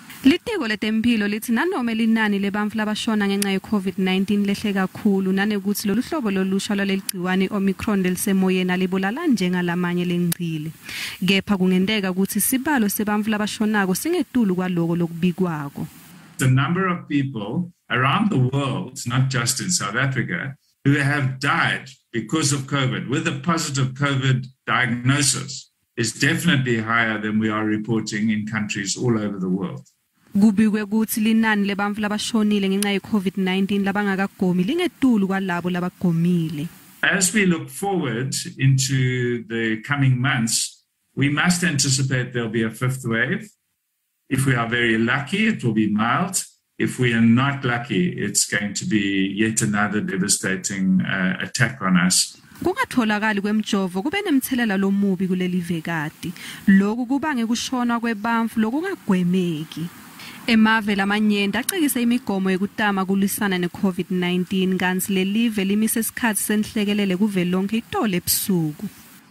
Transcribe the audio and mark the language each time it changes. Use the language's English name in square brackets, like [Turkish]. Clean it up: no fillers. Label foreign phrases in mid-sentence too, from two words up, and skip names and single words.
[Swati] Litiko letemphilo lithi nanoma linani lebantfu labashona ngenxa ye-COVID-19 lehle kakhulu nanekuthi lolu hlobo lolusha lwalegciwane Omicron lisemoyeni alibulala njengalamanye lengcile. Kepha kungenteka ukuthi sibalo sebantfu labashonako singetulu kwaloku lokubikiwe. [English] The number of people around the world, not just in South Africa, who have died because of COVID with a positive COVID diagnosis is definitely higher than we are reporting in countries all over the world. [Swati] Kubikwe ukuthi linani lebantfu labashonile ngenxa ye-COVID-19 labangakagomi lingetulu kwalabo labagomile. [English] As we look forward into the coming months, we must anticipate there'll be a fifth wave. If we are very lucky, it will be mild. If we are not lucky, it's going to be yet another devastating attack on us. [Swati] Kungatholakali kwemjovo kube nemthelela lomubi kuleli vekati. Loku kubange kushona kwebantfu lokungagwemeki. Emave lamanyenda acikise imigomo yekutama kulisana ne-COVID-19 kanti lelive limise isikhathi senhlekelele kuvelonke itole ebusuku.